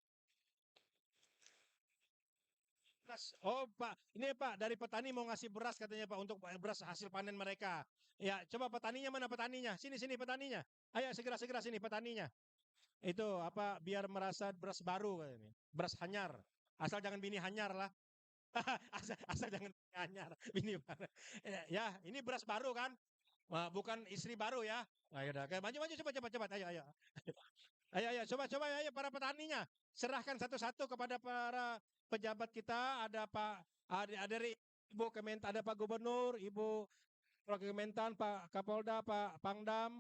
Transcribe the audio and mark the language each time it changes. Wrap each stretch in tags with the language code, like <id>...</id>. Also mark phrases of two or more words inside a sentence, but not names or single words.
<id>Oh Pak, ini Pak dari petani mau ngasih beras katanya Pak untuk beras hasil panen mereka. Ya, coba petaninya mana petaninya? Sini petaninya. Ayo segera sini petaninya. Itu biar merasa beras baru katanya.</id> <bjn>Beras hanyar. Asal jangan bini hanyar lah. asal jangan bini hanyar. Bini ya,</bjn> <id>ini beras baru kan? Bukan istri baru ya. Ayo dah, maju cepat. Ayo. Ayo coba ayo para petaninya. Serahkan satu-satu kepada para pejabat kita. Ada dari Ibu Kementan, ada Pak Gubernur, Ibu Kementan, Pak Kapolda, Pak Pangdam.</id>